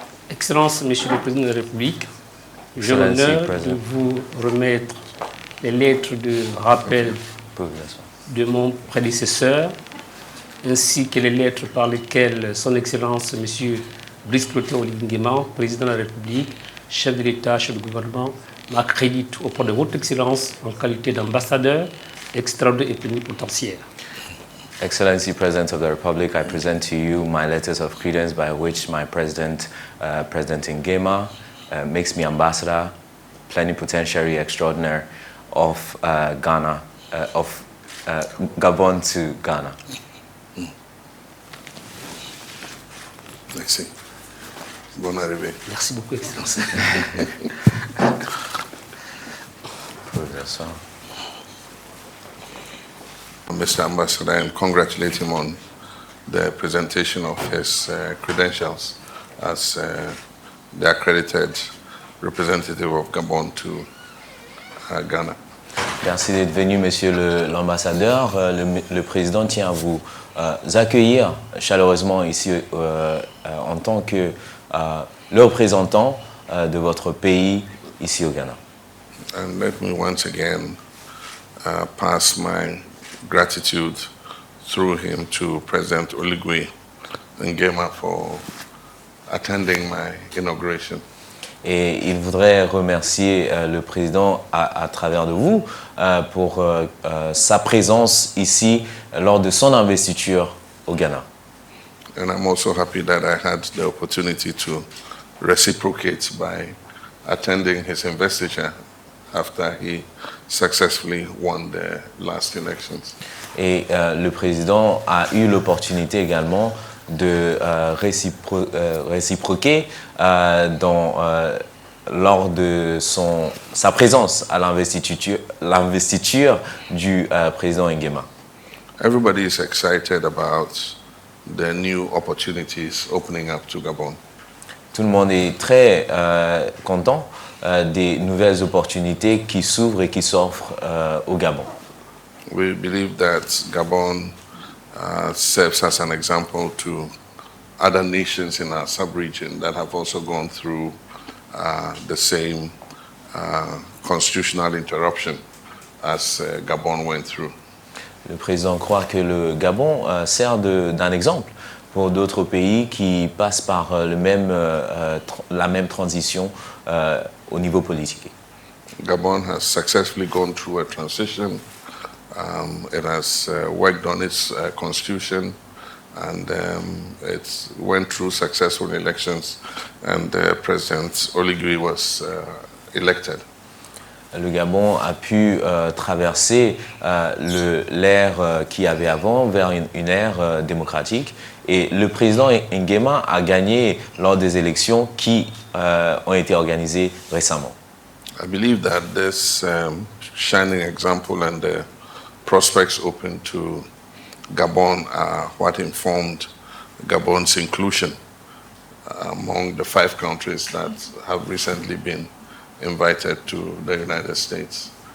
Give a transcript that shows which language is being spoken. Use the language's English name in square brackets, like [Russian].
[French] Excellence, Monsieur le Président de la République, j'ai l'honneur de vous remettre les lettres de rappel de mon prédécesseur, ainsi que les lettres par lesquelles Son Excellence Monsieur Brice Clotaire Oligui-Nguema, Président de la République, chef de l'État, chef du gouvernement, m'accrédite auprès de votre Excellence en qualité d'ambassadeur extraordinaire et plénipotentiaire. [English] Excellency President of the Republic, I present to you my letters of credence by which my President, President Nguema, makes me ambassador, plenipotentiary extraordinaire of Ghana, of Gabon to Ghana. [French] Merci. Bonne arrivée. Merci beaucoup, Excellence. [English] Mr. Ambassador, and congratulate him on the presentation of his credentials as the accredited representative of Gabon to Ghana. [French] Merci d'être venu, Monsieur l'ambassadeur. Le président tient à vous accueillir chaleureusement ici en tant que le représentant de votre pays ici au Ghana. [English] And let me once again pass my gratitude through him to President Oligui-Nguema for attending my inauguration. [French] Et il voudrait remercier le président à travers de vous pour sa présence ici lors de son investiture au Ghana. [English] And I'm also happy that I had the opportunity to reciprocate by attending his investiture after he successfully won the last elections. [French] Et le président a eu l'opportunité également de réciproquer lors de sa présence à l'investiture du président Nguema. [English] Everybody is excited about the new opportunities opening up to Gabon. [French] Tout le monde est très content des nouvelles opportunités qui s'ouvrent et qui s'offrent au Gabon. [English] We believe that Gabon serves as an example to other nations in our sub-region that have also gone through the same constitutional interruption as Gabon went through. [French] Le président croit que le Gabon sert d'un exemple pour d'autres pays qui passent par la même transition au niveau politique. [English] Gabon has successfully gone through a transition. It has worked on its constitution, and it went through successful elections, and President Oligui was elected. [French] Le Gabon a pu traverser l'ère qu'il y avait avant vers une ère démocratique, et le président Nguema a gagné lors des élections qui ont été organisées récemment. [English] I believe that this shining example and the prospects open to Gabon are what informed Gabon's inclusion among the 5 countries that have recently been invited to the United States.